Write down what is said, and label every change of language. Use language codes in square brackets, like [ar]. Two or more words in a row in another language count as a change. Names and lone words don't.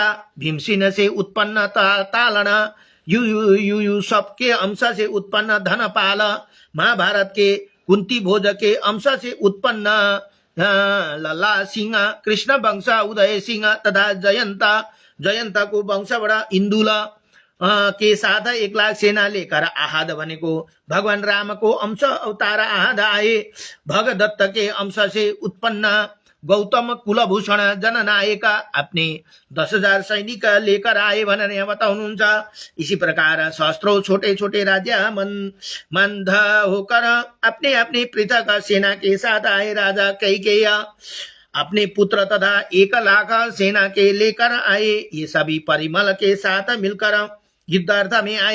[hi] भीमसेन से उत्पन्न तालन युयुसफ के अंश से उत्पन्न धनपाल, महाभारत के कुंती भोज के अंश से उत्पन्न लला सिंह, कृष्ण वंश उदय सिंह तथा जयंत को वंश बड़ा इंदुल के साथ 1 लाख सेना लेकर आहद भनेको भगवान राम को अंश अवतार आहद आए। भगदत्त के अंश से उत्पन्न गौतम कुलभूषण जननायक अपने 10,000 सैनिक लेकर आए [ne] भनेर यहाँ बताउनुहुन्छ। [hi] इसी प्रकार सहस्त्रों छोटे छोटे राज्य मंद होकर अपने अपने पृथक सेना के साथ आए। राजा कैकेयी अपने पुत्र तथा 1 लाख सेना के लेकर आए। ये सभी परिमल के साथ मिलकर युद्धार्थ में आए।